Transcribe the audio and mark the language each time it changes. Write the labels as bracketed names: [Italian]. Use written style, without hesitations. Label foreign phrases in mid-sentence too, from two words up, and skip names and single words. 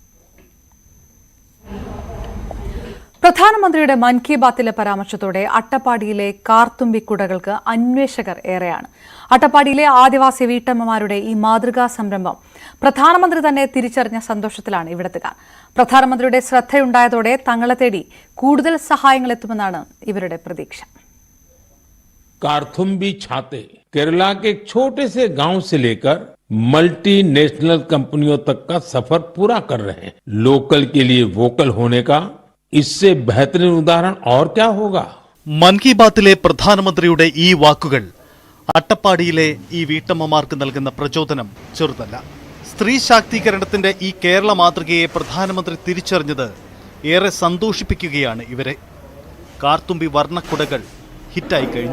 [Malayalam] പ്രധാനമന്ത്രിയുടെ മൻ കി ബാത്തിലെ പരാമർശത്തോടെ അട്ടപ്പാടിയിലെ കാർത്തുമ്പിക്കുടകൾക്ക് അന്വേഷകർ ഏറെയാണ്. അട്ടപ്പാടിയിലെ ആദിവാസി വീട്ടമ്മമാരുടെ ഈ മാതൃകാ സംരംഭം പ്രധാനമന്ത്രി തന്നെ തിരിച്ചറിഞ്ഞ സന്തോഷത്തിലാണ് ഇവിടത്തുകാർ. പ്രധാനമന്ത്രിയുടെ ശ്രദ്ധയുണ്ടായതോടെ തങ്ങളെ തേടി കൂടുതൽ സഹായങ്ങൾ എത്തുമെന്നാണ് ഇവരുടെ പ്രതീക്ഷ. [Hindi] कार्थुम्बी छाते केरला के एक छोटे से गांव से लेकर मल्टीनेशनल कंपनियों तक का सफर पूरा कर रहे हैं. लोकल के लिए वोकल होने का इससे बेहतरीन उदाहरण और क्या होगा? [Malayalam] മൻ കി ബാത്തിലെ പ്രധാനമന്ത്രിയുടെ ഈ വാക്കുകൾ അട്ടപ്പാടിയിലെ ഈ വീട്ടമ്മമാർക്ക് നൽകുന്ന പ്രചോദനം ചെറുതല്ല. സ്ത്രീ ശാക്തീകരണത്തിന്റെ ഈ കേരള മാതൃകയെ പ്രധാനമന്ത്രി തിരിച്ചറിഞ്ഞത് ഏറെ സന്തോഷിപ്പിക്കുകയാണ് ഇവരെ. കാർത്തുമ്പി വർണ്ണക്കുടകൾ ഹിറ്റായി കഴിഞ്ഞു.